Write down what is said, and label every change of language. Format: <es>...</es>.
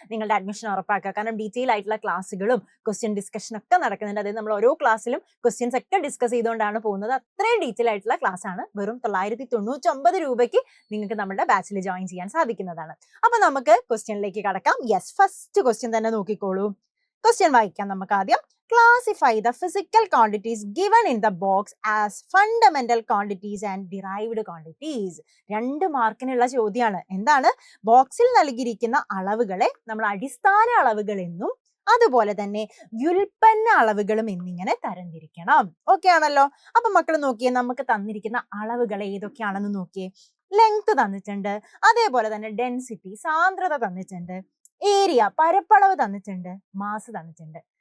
<ml>നിങ്ങളുടെ അഡ്മിഷൻ ഉറപ്പാക്കുക. കാരണം ഡീറ്റെയിൽ ആയിട്ടുള്ള ക്ലാസ്സുകളും ക്വസ്റ്റ്യൻ ഡിസ്കഷൻ ഒക്കെ നടക്കുന്നുണ്ട്. അതായത് നമ്മൾ ഓരോ ക്ലാസ്സിലും ക്വസ്റ്റ്യൻസ് ഒക്കെ ഡിസ്കസ് ചെയ്തുകൊണ്ടാണ് പോകുന്നത്. അത്രയും ഡീറ്റെയിൽ ആയിട്ടുള്ള ക്ലാസ് ആണ്. വെറും 999 രൂപയ്ക്ക് നിങ്ങൾക്ക് നമ്മുടെ ബാച്ചിൽ ജോയിൻ ചെയ്യാൻ സാധിക്കുന്നതാണ്. അപ്പൊ നമുക്ക് ക്വസ്റ്റ്യനിലേക്ക് കടക്കാം. യെസ്, ഫസ്റ്റ് ക്വസ്റ്റ്യൻ തന്നെ നോക്കിക്കോളൂ. ക്വസ്റ്റ്യൻ വായിക്കാം നമുക്ക് ആദ്യം.</ml> <en>Classify the physical quantities given in the box as fundamental quantities and derived quantities.</en> <ml>2 മാർക്കിനുള്ള ചോദ്യമാണ്. എന്താണ്? ബോക്സിൽ നൽകിയിരിക്കുന്ന അളവുകളെ നമ്മൾ അടിസ്ഥാന അളവുകൾ എന്നും അതുപോലെ തന്നെ വ്യുൽപ്പന്ന അളവുകളും എന്നിങ്ങനെ തരംതിരിക്കണം. ഓക്കെ ആണല്ലോ? അപ്പൊ മക്കൾ നോക്കിയേ, നമുക്ക് തന്നിരിക്കുന്ന അളവുകൾ ഏതൊക്കെയാണെന്ന് നോക്കിയേ. ലെങ്ത് തന്നിട്ടുണ്ട്, അതേപോലെ തന്നെ ഡെൻസിറ്റി സാന്ദ്രത തന്നിട്ടുണ്ട്, ഏരിയ പരപ്പളവ് തന്നിട്ടുണ്ട്, മാസ് തന്നിട്ടുണ്ട്.</ml>